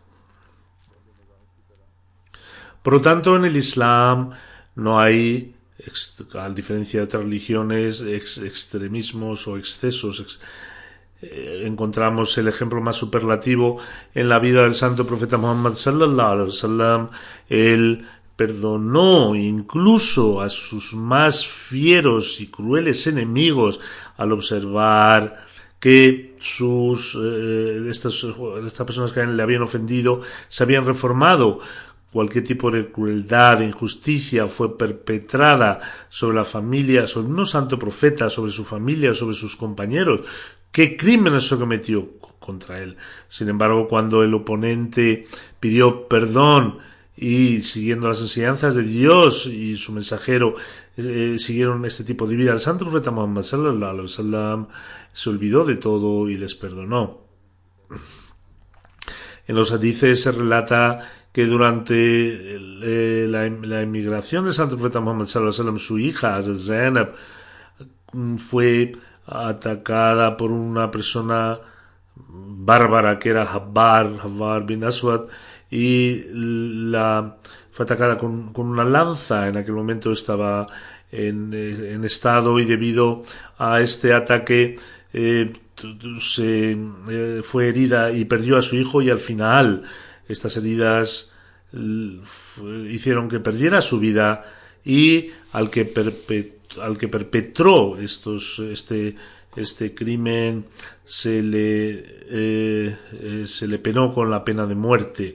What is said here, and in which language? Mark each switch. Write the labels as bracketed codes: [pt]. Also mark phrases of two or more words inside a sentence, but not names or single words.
[es] Por lo tanto, en el Islam no hay, a diferencia de otras religiones, extremismos o excesos. Encontramos el ejemplo más superlativo en la vida del santo profeta Muhammad [ar] صلى الله عليه وسلم. [es] Él perdonó incluso a sus más fieros y crueles enemigos al observar que estas personas que le habían ofendido se habían reformado. Cualquier tipo de crueldad e injusticia fue perpetrada sobre la familia, sobre un santo profeta, sobre su familia, sobre sus compañeros. ¿Qué crímenes se cometió contra él? Sin embargo, cuando el oponente pidió perdón y siguiendo las enseñanzas de Dios y su mensajero siguieron este tipo de vida, el santo profeta Muhammad [ar] صلى الله عليه وسلم [es] se olvidó de todo y les perdonó. En los hadices se relata que durante la emigración del santo profeta Muhammad [ar] صلى الله عليه وسلم, [es] su hija Zainab fue atacada por una persona bárbara que era Habbar bin Aswad, y fue atacada con una lanza. En aquel momento estaba en estado, y debido a este ataque fue herida y perdió a su hijo, y al final estas heridas hicieron que perdiera su vida, y al que perpetró este crimen se le penó con la pena de muerte.